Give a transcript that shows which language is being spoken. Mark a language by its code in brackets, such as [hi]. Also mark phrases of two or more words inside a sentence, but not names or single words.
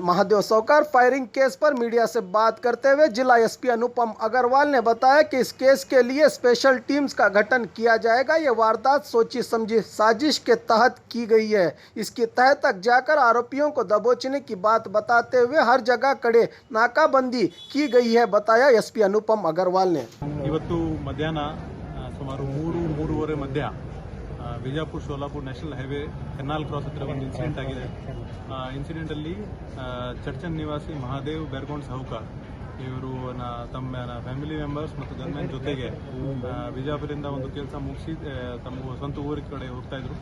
[hi] महादेव सौकार फायरिंग केस पर मीडिया से बात करते हुए जिला एसपी अनुपम अग्रवाल ने बताया कि इस केस के लिए [en] special teams [hi] का गठन किया जाएगा। ये वारदात सोची समझी साजिश के तहत की गई है। इसकी तह तक जाकर आरोपियों को दबोचने की बात बताते हुए हर जगह कड़े नाकाबंदी की गई है, बताया एसपी अनुपम अग्रवाल ने। [kn] ಇವತ್ತು ಮಧ್ಯಾಹ್ನ ಸುಮಾರು 3-3:30 ಮಧ್ಯ ವಿಜಾಪುರ ಸೋಲಾಪುರ [en] national highway canal cross [kn] ಹತ್ತಿರ ಒಂದು ಇನ್ಸಿಡೆಂಟ್ ಆಗಿದೆ. ಇನ್ಸಿಡೆಂಟಲ್ಲಿ ಚರ್ಚನ್ ನಿವಾಸಿ ಮಹಾದೇವ್ ಬೆರ್ಗೋಂಡ್ ಸಾಹುಕಾರ್ ಇವರು ತಮ್ಮ [en] family members [kn] ಮತ್ತು ಗನ್ಮೆನ್ ಜೊತೆಗೆ ವಿಜಾಪುರದಿಂದ ಒಂದು ಕೆಲಸ ಮುಗಿಸಿ ತಮ್ಮ ಸ್ವಂತ ಊರ ಕಡೆ ಹೋಗ್ತಾ ಇದ್ರು.